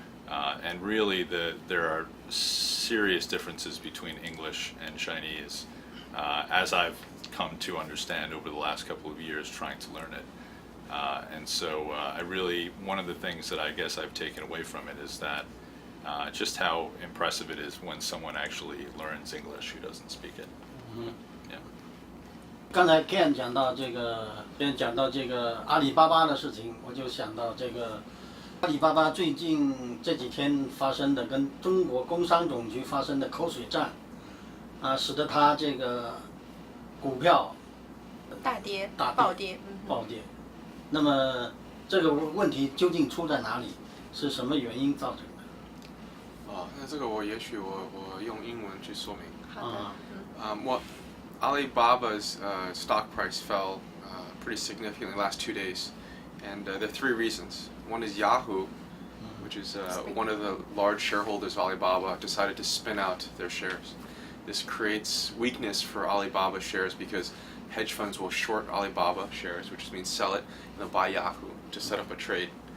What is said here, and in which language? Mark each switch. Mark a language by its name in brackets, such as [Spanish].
[English] And really, there are serious differences between English and Chinese, as I've come to understand over the last couple of years trying to learn it. And so one of the things that I guess I've taken away from it is that just how impressive it is when someone actually learns English who doesn't speak it. Yeah. [Chinese] 刚才 Ken 讲到这个阿里巴巴的事情，我就想到这个阿里巴巴最近这几天发生的跟中国工商总局发生的口水战，使得它这个股票大跌，暴跌。那么这个问题究竟出在哪里？是什么原因造成的？那这个我也许我用英文去说明。好的。 [English] Well, Alibaba's stock price fell pretty significantly the last 2 days, and there are 3 reasons. One is Yahoo, which is one of the large shareholders of Alibaba, decided to spin out their shares. This creates weakness for Alibaba shares because hedge funds will short Alibaba shares, which means sell it, and they'll buy Yahoo to set up a trade.